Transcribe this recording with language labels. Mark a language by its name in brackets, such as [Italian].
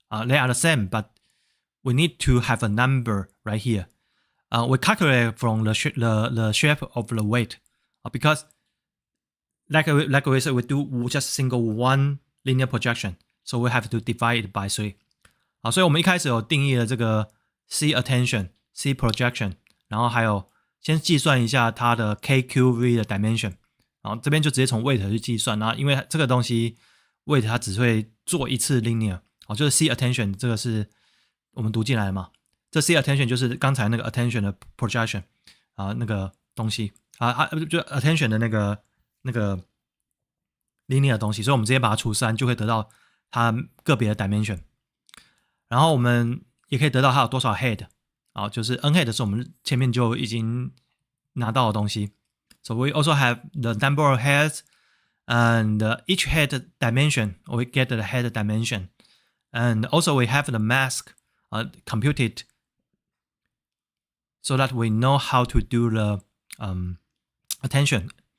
[English] They are the same, but we need to have a number right here. We calculate from the shape of the weight, because like we said, we do just single one linear projection, so we have to divide it by 3. [Chinese] 所以我们一开始有定义了这个 C attention、C projection， 然后还有先计算一下它的 KQV 的 dimension， 然后这边就直接从 weight 去计算，然后因为这个东西 weight 它只会做一次 linear， 就是 C attention 这个是我们读进来的嘛，这 C attention 就是刚才那个 attention 的 projection 那个东西就 attention 的那个 linear 的东西，所以我们直接把它除3就可以得到它个别的 dimension， 然后我们也可以得到它有多少 head， 就是 n head 是我们前面就已经拿到的东西。 [English] So we also have the number of heads and each head dimension, we get the head dimension. And also we have the mask computed so that we know how to do the attention.